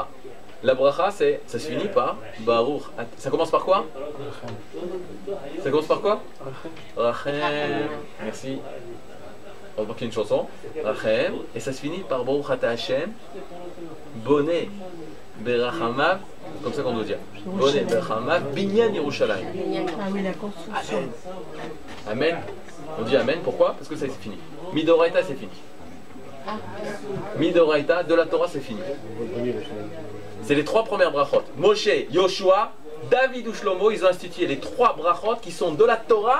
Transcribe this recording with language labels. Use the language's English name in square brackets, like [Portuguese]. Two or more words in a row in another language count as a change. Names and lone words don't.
[French] La bracha, ça se finit par Baruch. Ça commence par quoi? Ça commence par quoi? Rachem. Merci. On va manquer une chanson. Rachem. Et ça se finit par [Hebrew] ברוך אתה השם בונה. [French] Berachamav. Comme ça qu'on doit dire. [Hebrew] בונה ברחמיו בנין ירושלים. [French] Ah oui, la construction. Amen. On dit Amen. Pourquoi? Parce que ça c'est fini. Midoraita c'est fini. Midoraita de la Torah c'est fini. C'est les trois premières brachot. Moshe, Yoshua, David ou Shlomo, ils ont institué les trois brachot qui sont de la Torah.